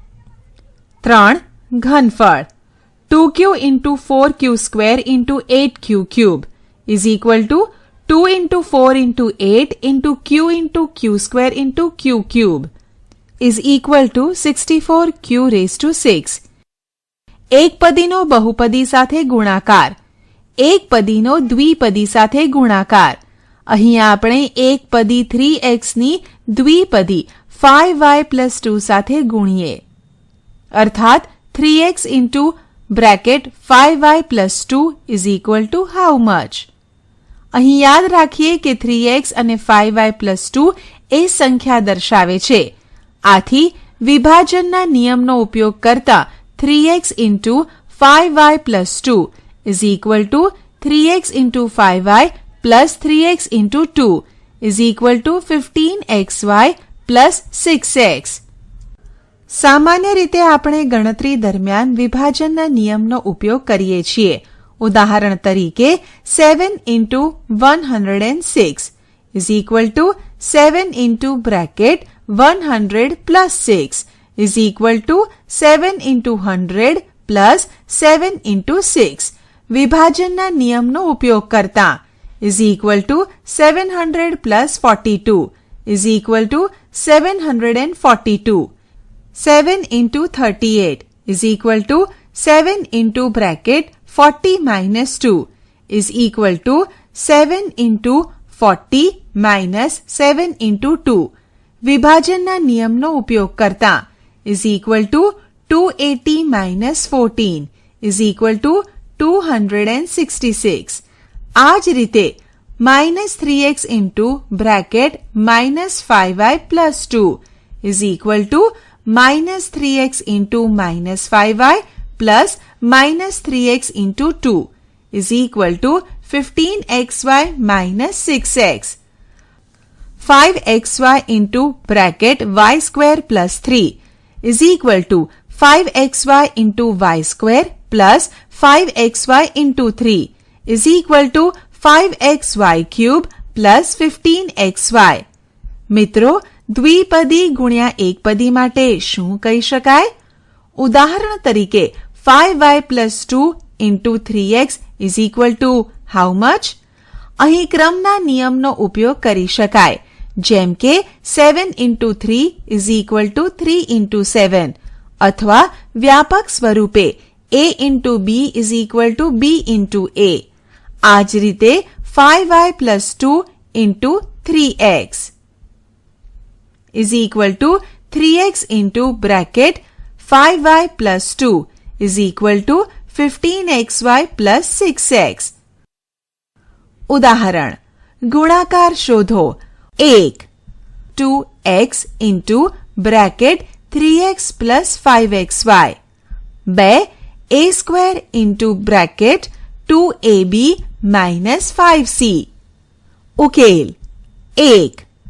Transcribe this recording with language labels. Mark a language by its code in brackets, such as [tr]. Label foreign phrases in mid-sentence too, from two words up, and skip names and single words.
[en] 3 ઘનફળ 2q into 4q square into 8q cube is equal to 2 into 4 into 8 into q square into q cube is equal to 64q raised to 6. [gu] એકપદીનો બહુપદી સાથે ગુણાકાર. એકપદીનો દ્વિપદી સાથે ગુણાકાર. અહીં આપણે એકપદી 3x ની દ્વિપદી 5y plus 2 સાથે ગુણીએ. [en] અર્થાત 3x into bracket 5y plus 2 is equal to how much? [gu] અહીં યાદ રાખીએ કે 3x અને 5y plus 2 એ સંખ્યા દર્શાવે છે. આથી વિભાજનના નિયમનો ઉપયોગ કરતા [en] 3x into 5y plus 2 is equal to 3x into 5y plus 3x into 2 is equal to 15xy plus 6x. [gu] સામાન્ય રીતે આપણે ગણતરી દરમિયાન વિભાજનના નિયમનો ઉપયોગ કરીએ છીએ. ઉદાહરણ તરીકે [en] 7 into 106 is equal to 7 into bracket 100 plus 6 is equal to 7 into 100 plus 7 into 6. [gu] વિભાજનના નિયમનો ઉપયોગ કરતા [en] is equal to 700 plus 42 is equal to 742. 7 into 38 is equal to 7 into bracket 40 minus 2 is equal to 7 into 40 minus 7 into 2. [gu] વિભાજનના નિયમનો ઉપયોગ કરતા [en] is equal to 280 minus 14 is equal to 266. [gu] આ જ રીતે [en] minus 3x into bracket minus 5y plus 2 is equal to minus 3x into minus 5y plus minus 3x into 2 is equal to 15xy minus 6x. 5xy into bracket y square plus 3 is equal to 5xy into y square plus 5xy into 3 is equal to 5xy cube plus 15xy. [gu] મિત્રો, દ્વિપદી ગુણ્યા એકપદી માટે શું કહી શકાય? ઉદાહરણ તરીકે [en] 5y plus 2 into 3x is equal to how much? [gu] અહીં ક્રમના નિયમનો ઉપયોગ કરી શકાય, જેમ કે [en] 7 into 3 is equal to 3 into 7 [gu] અથવા વ્યાપક સ્વરૂપે [en] a into b is equal to b into a. [gu] આ જ રીતે [en] 5y plus 2 into 3x is equal to 3x into bracket 5y plus 2 is equal to 15xy plus 6x. [gu] ઉદાહરણ, ગુણાકાર શોધો. 1. [en] 2x into bracket 3x plus 5xy. 2. a square into bracket 2ab minus 5c. [gu] ઉકેલ. 1.